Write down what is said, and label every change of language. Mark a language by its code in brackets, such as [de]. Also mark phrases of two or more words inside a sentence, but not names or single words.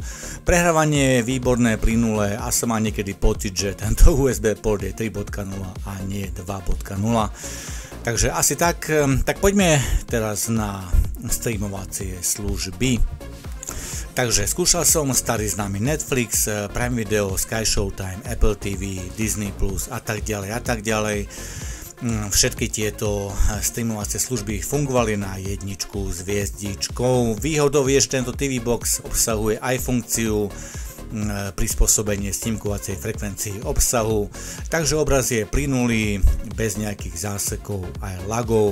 [sk] Prehrávanie je výborné, plynulé a som má niekedy pocit, že tento USB port je 3.0 a nie 2.0. Takže asi tak poďme teraz na streamovacie služby. Takže skúšal som starý známy Netflix, Prime Video, Sky Showtime, Apple TV, Disney Plus a tak ďalej. Všetky tieto streamovacie služby fungovali na jedničku s hviezdičkou. Výhodou je, že tento TV Box obsahuje aj funkciu prispôsobenie snímkovacej frekvencii obsahu, takže obraz je plynulý, bez nejakých zásekov aj lagov.